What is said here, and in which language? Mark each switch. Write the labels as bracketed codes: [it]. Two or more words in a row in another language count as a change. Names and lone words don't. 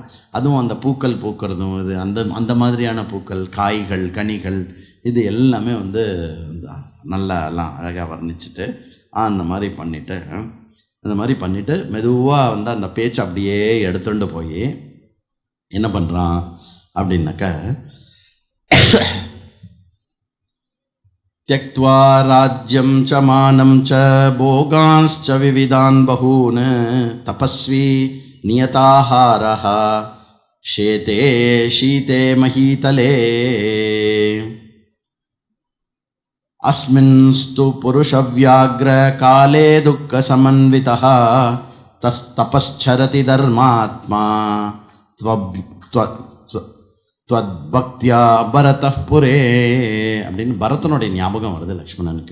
[ta] அதுவும் அந்த பூக்கள் பூக்கிறதும் இது அந்த மாதிரியான பூக்கள், காய்கள், கனிகள், இது எல்லாமே வந்து நல்லா எல்லாம் அழகாக வர்ணிச்சுட்டு அந்த மாதிரி பண்ணிவிட்டு மெதுவாக வந்து அந்த பேச்சு அப்படியே எடுத்துட்டு போய் என்ன பண்ணுறான் அப்படின்னாக்கா, [sa] त्यक्त्वा राज्यं च मानं च भोगांश्च विविधान् बहून् तपस्वी नियताहारः शेते शीते महीतले. अस्मिंस्तु पुरुषव्याघ्र काले दुःख समन्वितः तपश्चरति धर्मात्मा त्वद्भक्त्या भरतः पुरे [ta] அப்படின்னு பரதனுடைய ஞாபகம் வருது லக்ஷ்மணனுக்கு.